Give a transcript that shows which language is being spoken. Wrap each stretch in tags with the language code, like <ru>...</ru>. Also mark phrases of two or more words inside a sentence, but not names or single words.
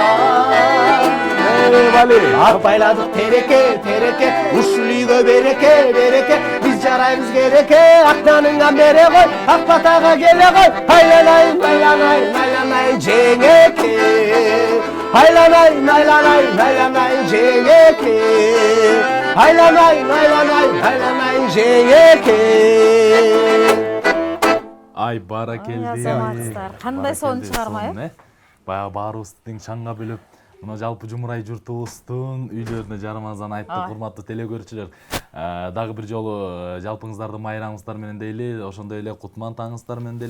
<ky>Ак байладык тереке, ушул үйгө береке, биз жарайбыз кереке, Акданыңа бере кой, Ак батага келе кой, айланайын жеңеке. Айланай, айланай, айланай жеңеке. Айланай, айланай, айланай жеңеке. Ай баракелди. Азаматсыздар, кандай сонун чыгарма, э? Баягы баарыбызды тең чаңга бөлөп, мына жалпы Жумурай журтубуздун үйлөрүнө жармазан айттык, урматтуу теле көрүүчүлөр. Дагы бир жолу жалпыңыздарды майрамыңыздар менен дейли, ошондой эле Кутман таңыңыздар менен дейли.</ky>